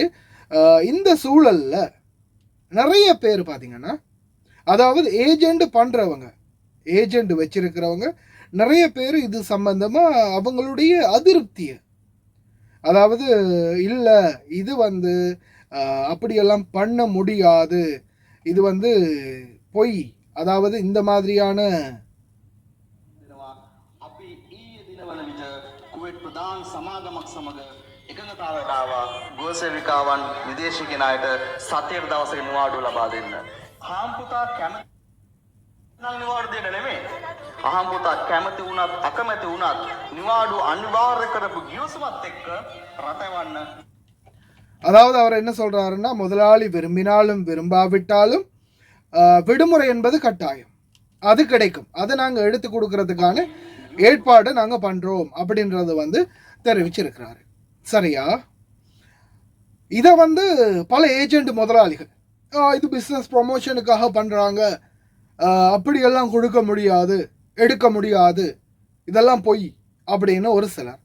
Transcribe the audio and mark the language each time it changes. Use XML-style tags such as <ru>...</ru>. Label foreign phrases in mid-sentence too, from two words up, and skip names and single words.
<ta>இந்த சூழலில் நிறைய பேர் பார்த்திங்கன்னா, அதாவது ஏஜெண்ட் பண்ணுறவங்க, ஏஜெண்ட் வச்சிருக்கிறவங்க நிறைய பேர் இது சம்பந்தமாக அவங்களுடைய அதிருப்தியை, அதாவது இல்லை இது அப்படியெல்லாம் பண்ண முடியாது, இது பொய், அதாவது இந்த மாதிரியான</ta> <si>ගෝසේවිකාවන් විදේශිකයන් අයට සතියේ දවසක නිවාඩුව ලබා දෙන්න. හාම්පුතා කැමති නම් නිවාඩු දෙන්න නෙමෙයි. අහම්පුතා කැමති වුණත් අකමැති වුණත් නිවාඩු අනිවාර්ය කරපු ගිවිසුමත් එක්ක රටවන්න.</si> <ta>அதாவது அவர் என்ன சொல்றாருன்னா, முதலாளி விரும்பினாலும் விரும்பாவிட்டாலும் விடுமுறை என்பது கட்டாயம், அது கிடைக்கும், அதை நாங்கள் எடுத்து கொடுக்கறதுக்கான ஏற்பாடு நாங்கள் பண்ணுறோம் அப்படின்றது தெரிவிச்சிருக்கிறாரு. சரியா? இதை பல ஏஜெண்ட் முதலாளிகள் இது</ta> <en>business promotion</en> <ta>பண்ணுறாங்க, அப்படியெல்லாம் கொடுக்க முடியாது, எடுக்க முடியாது, இதெல்லாம் பொய் அப்படின்னு ஒரு சிலர்.</ta>